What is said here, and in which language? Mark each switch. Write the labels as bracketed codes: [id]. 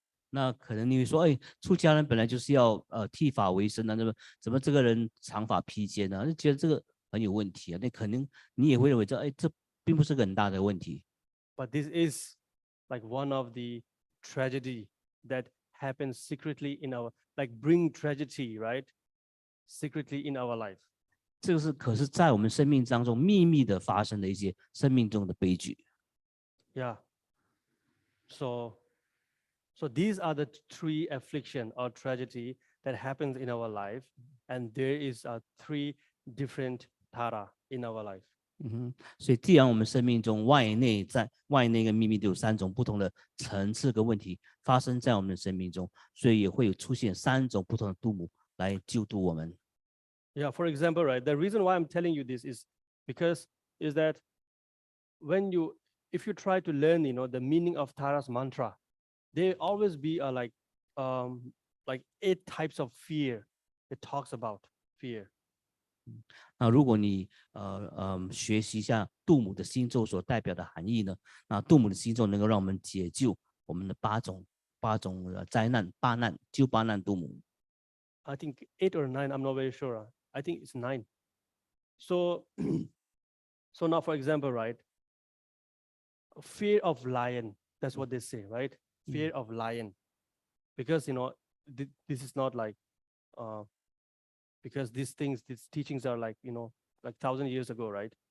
[zh] 那可能你会说，出家人本来就是要剃发为生啊，怎么这个人长发披肩呢？就觉得这个很有问题啊。那可能你也会认为这并不是个很大的问题。 [en] But this is like one of the tragedy that happens secretly in our, like bring tragedy, right? Secretly in our life. [zh] 这个可是在我们生命当中秘密的发生的一些生命中的悲剧。 [en] Yeah. So these are the three affliction or tragedy that happens in our life, and there is three different Tara in our life. [zh] 所以既然我们生命中外内跟秘密都有3种不同的层次跟问题发生在我们的生命中，所以也会有出现3种不同的度母来救度我们。 [en] Yeah, for example, right, the reason why I'm telling you this is because is that if you try to learn, the meaning of Tara's mantra, there always be like 8 types of fear. It talks about fear. [zh] 那如果你学习一下杜姆的星咒所代表的含义呢，那杜姆的星咒能够让我们解救我们的八种灾难、八难，救八难杜姆。 [en] I think 8 or 9, I'm not very sure. I think it's 9. So, so now, for example, right, fear of lion, that's what they say, right? Fear of lion. Because, this is not like, because these teachings are like, like 1,000 years ago, right?